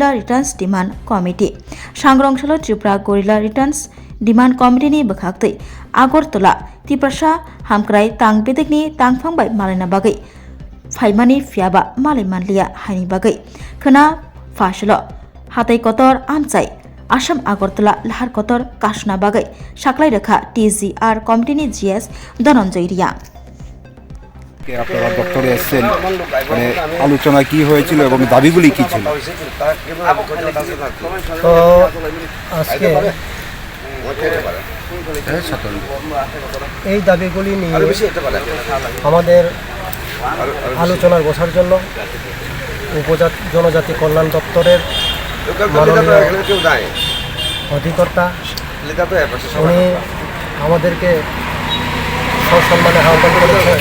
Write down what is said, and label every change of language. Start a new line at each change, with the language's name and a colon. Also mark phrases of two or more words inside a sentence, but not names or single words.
Kok Borok: रिटार्नस डिमांड कमिटि सांग्रंसल त्रिपुरा गरिला रिटार्नस डिमांड कमिटिनि बखाक्तै আগরতলা तिप्रासा हामग्राय तांगबेदेकनि तांफांबाय मालायना बागै फाइमानि फियाबा मालाय मानलिया हायनि बागै खोना फासल हाथाय कतर आमचाय आसाम আগরতলা लाहार कतर कासना बागै साख्लाय रेखा TGR कमिटिनि GS धनंजय रिया
Bangla: আপনারা দপ্তরে এসেছেন মানে আলোচনা কি হয়েছিল এবং দাবিগুলি কি ছিল? তো আজকে এই দাবিগুলি নিয়ে আমাদের আলোচনার বসার জন্য জনজাতি কল্যাণ দপ্তরের অধিকর্তা উনি আমাদেরকে সসম্মানে আহ্বান করেছেন।